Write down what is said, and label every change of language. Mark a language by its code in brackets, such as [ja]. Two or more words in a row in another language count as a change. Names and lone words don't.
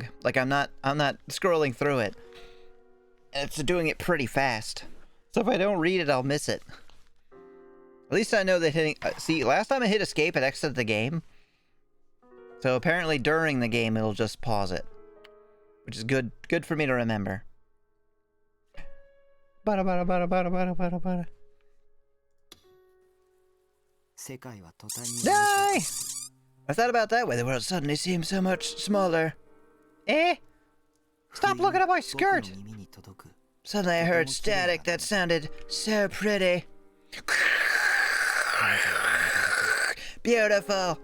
[en] Like I'm not scrolling through it. It's doing it pretty fast. So if I don't read it, I'll miss it. At least I know that hitting see, last time I hit escape it exited the game. So apparently during the game it'll just pause it. Which is good for me to remember. Bada bada bada bada bada bada bada. Die! I thought about that way the world suddenly seemed so much smaller. Eh? Stop looking at my skirt! Suddenly I heard static that sounded so pretty. Beautiful!